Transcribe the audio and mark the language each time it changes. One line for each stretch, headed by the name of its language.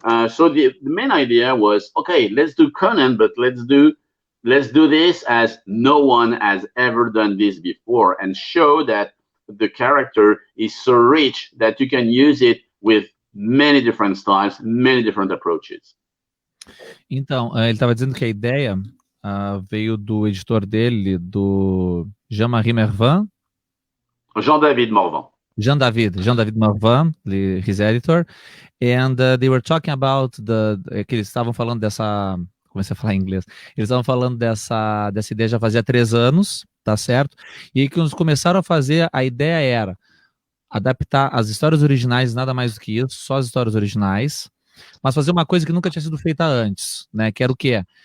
English: So the main idea was, okay, let's do Conan, but let's do this as no one has ever done this before, and show that the character is so rich that you can use it with many different styles, many different approaches.
Portuguese: Então, ele estava dizendo que a ideia veio do editor dele, do Jean-Marie Mervan. Jean-David Morvan.
English: Jean-David Morvan, his editor. And they were talking about
Portuguese: que eles estavam falando dessa... Comecei a falar em inglês. Eles estavam falando dessa ideia já fazia 3 anos, tá certo? E aí que eles começaram a fazer, a ideia era adaptar as histórias originais, nada mais do que isso, só as histórias originais, mas fazer uma coisa que nunca tinha sido feita antes, né? Que era o quê?